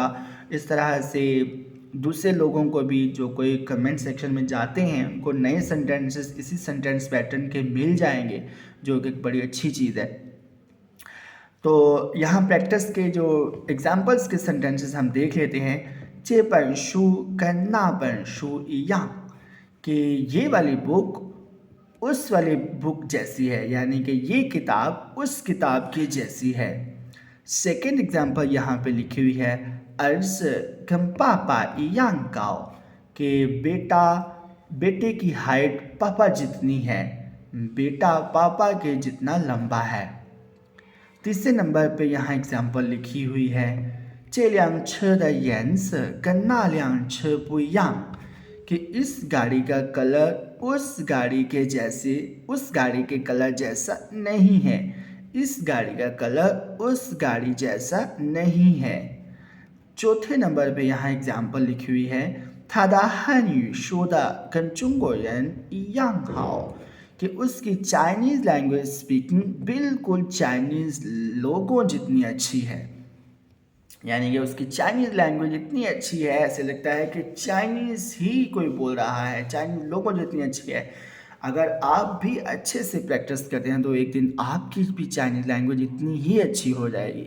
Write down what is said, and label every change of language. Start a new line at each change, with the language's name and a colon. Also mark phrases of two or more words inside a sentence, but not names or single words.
Hindi: इस तरह से दूसरे लोगों को भी जो कोई
English: comment section
Hindi: में जाते हैं उनको नए सेंटेंसेस इसी
English: sentence pattern
Hindi: के मिल जाएंगे, जो कि एक बड़ी अच्छी चीज़ है। तो यहाँ प्रैक्टिस के जो एग्जांपल्स के सेंटेंसेस हम देख लेते हैं।
Chinese: 这本书跟那本书一样
Hindi: कि ये वाली बुक उस वाली बुक जैसी है, यानी कि ये किताब उस किताब की जैसी है।
English: second example
Hindi: यहाँ पे लिखी हुई है
Chinese: 儿子跟爸爸一样高
Hindi: कि बेटा बेटे की हाइट पापा जितनी है, बेटा पापा के जितना लंबा है। तीसरे नंबर पे यहाँ एग्जाम्पल लिखी हुई है
Chinese: 这辆车的颜色跟那辆车不一样
Hindi: कि इस गाड़ी का कलर उस गाड़ी के जैसे उस गाड़ी के कलर जैसा नहीं है, इस गाड़ी का कलर उस गाड़ी जैसा नहीं है। चौथे नंबर पे यहाँ एग्जाम्पल लिखी हुई है
Chinese: 他的汉语说的跟中国人一样好
Hindi: कि उसकी
English: Chinese language speaking
Hindi: बिल्कुल चाइनीज़ लोगों जितनी अच्छी है। यानी कि उसकी
English: Chinese language
Hindi: इतनी अच्छी है, ऐसे लगता है कि चाइनीज़ ही कोई बोल रहा है, चाइनीज़ लोगों जितनी अच्छी है। अगर आप भी अच्छे से प्रैक्टिस करते हैं तो एक दिन आपकी भी
English: Chinese language
Hindi: इतनी ही अच्छी हो जाएगी।